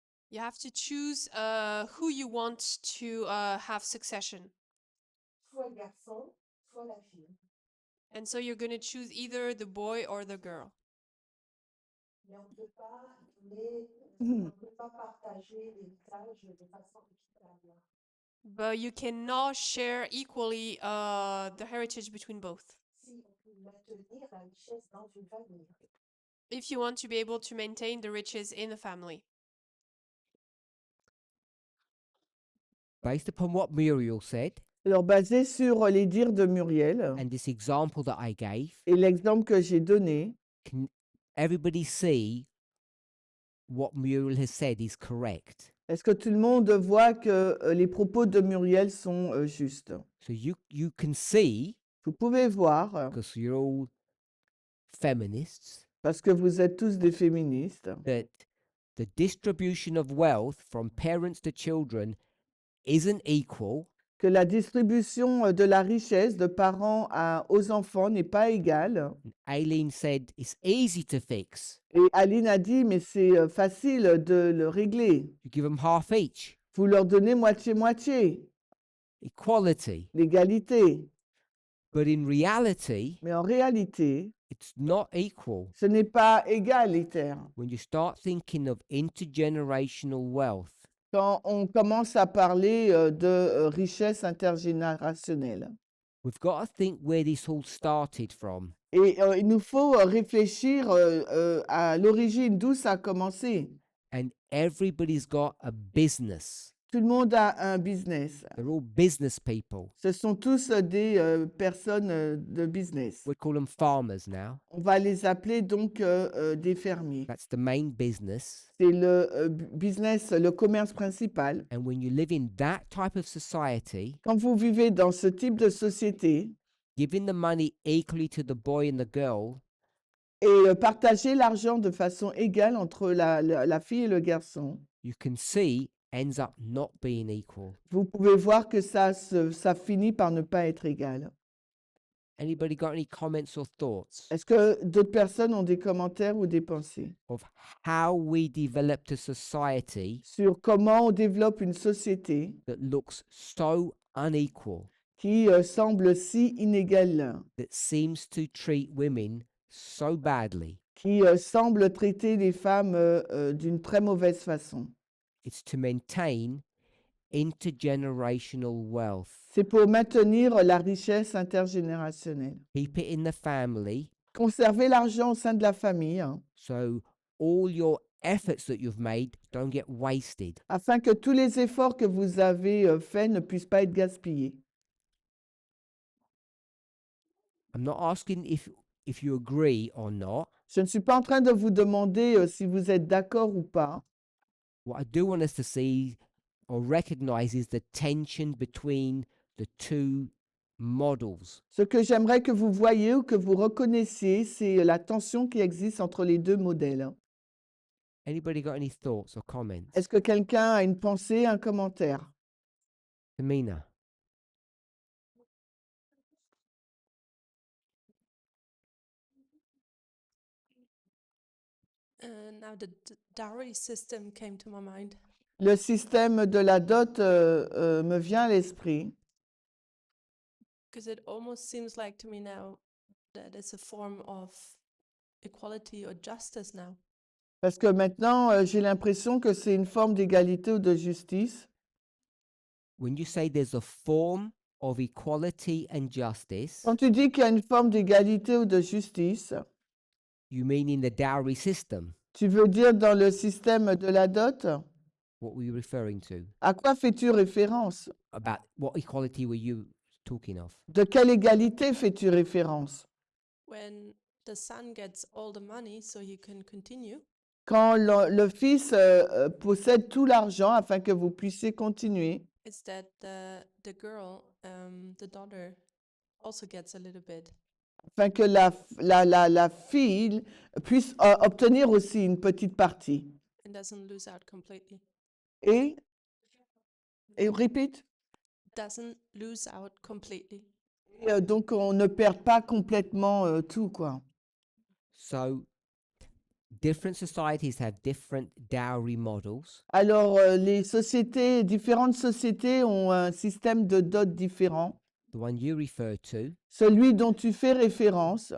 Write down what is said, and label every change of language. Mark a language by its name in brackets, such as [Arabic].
[English] you have to choose who you want to have succession. [French] Soit le garçon, soit la fille. [English] And so you're going to choose either the boy or the girl. [French] Mais on ne peut pas, on peut pas partager l'héritage de façon équitable. [English] But you cannot share equally the heritage between both. [French] Si on peut maintenir la richesse dans une famille. [English] If you want to be able to maintain the riches in the family. Based upon what Muriel said [French] alors basé sur les dires de Muriel [English] and this example that I gave, [French] et l'exemple que j'ai donné, [English] can everybody see what Muriel has said is correct? [French] est-ce que tout le monde voit que les propos de Muriel sont justes? [English] So you can see, [French] Vous pouvez voir, [English] because you're all feminists, [French] parce que vous êtes tous des féministes, [English] that the distribution of wealth from parents to children isn't equal, [French] que la distribution de la richesse de parents aux enfants n'est pas égale. [English] Aileen said it's easy to fix. [French] Et Aline a dit, mais c'est facile de le régler. [English] You give them half each. [French] Vous leur donnez moitié-moitié, [English] Equality. [French] l'égalité. [English] But in reality, [French] Mais en réalité, [English] it's not equal. [French] ce n'est pas égalitaire. [English] When you start thinking of intergenerational wealth, [French] Quand on commence à parler de richesse intergénérationnelle. [English] we've got to think where this all started from. [French] Et il nous faut réfléchir à l'origine, d'où ça a commencé. [English] And everybody's got a business. [French] Tout le monde a un business. [English] They're all business people. [French] Ce sont tous des personnes de business. [English] We call them farmers now. [French] On va les appeler donc des fermiers. [English] That's the main business. [French] C'est le business, le commerce principal. [English] And when you live in that type of society, [French] Quand vous vivez dans ce type de société [English] giving the money equally to the boy and the girl [French] et partager l'argent de façon égale entre la fille et le garçon, [English] you can see ends up not being equal. [French] vous pouvez voir que ça finit par ne pas être égal. [English] Anybody got any comments or thoughts [French] Est-ce que d'autres personnes ont des commentaires ou des pensées [English] of how we developed a society [French] sur comment on développe une société [English] that looks so unequal, [French] qui semble si inégale, [English] that seems to treat women so badly? [French] qui semble traiter les femmes d'une très mauvaise façon? [English] It's to maintain intergenerational wealth. [French] C'est pour maintenir la richesse intergénérationnelle. [English] Keep it in the family, [French] Conserver l'argent au sein de la famille, hein, [English] so all your efforts that you've made don't get wasted. [French] afin que tous les efforts que vous avez faits ne puissent pas être gaspillés. [English] I'm not asking if you agree or not. [French] Je ne suis pas en train de vous demander si vous êtes d'accord ou pas. [English] What I do want us to see or recognize is the tension between the two models. [French] Ce que j'aimerais que vous voyiez ou que vous reconnaissiez, c'est la tension qui existe entre les deux modèles. [English] Anybody got any thoughts or comments? [French] Est-ce que quelqu'un a une pensée, un commentaire? Tamina? [English] Now the dowry system came to my mind. [French] Le système de la dot me vient à l'esprit. [English] Because it almost seems like to me now that it's a form of equality or justice now. [French] Parce que maintenant, j'ai l'impression que c'est une forme d'égalité ou de justice. [English] When you say there's a form of equality and justice, [French] Quand tu dis qu'il y a une forme d'égalité ou de justice, [English] you mean in the dowry system? [French] tu veux dire dans le système de la dot? [English] What were you referring to? [French] À quoi fais-tu référence? [English] About what equality were you talking of? [French] De quelle égalité fais-tu référence? [English] When the son gets all the money so he can continue, [French] Quand le fils possède tout l'argent afin que vous puissiez continuer, [English] it's that the girl, the daughter, also gets a little bit. [French] afin que la fille puisse obtenir aussi une petite partie. [English] And doesn't lose out completely. [French] Et répète. [English] Doesn't lose out completely. [French] Et, donc on ne perd pas complètement tout, quoi. [English] So, different societies have different dowry models. [French] Alors différentes sociétés ont un système de dot différent. [English] The one you refer to [French] Celui dont tu fais référence,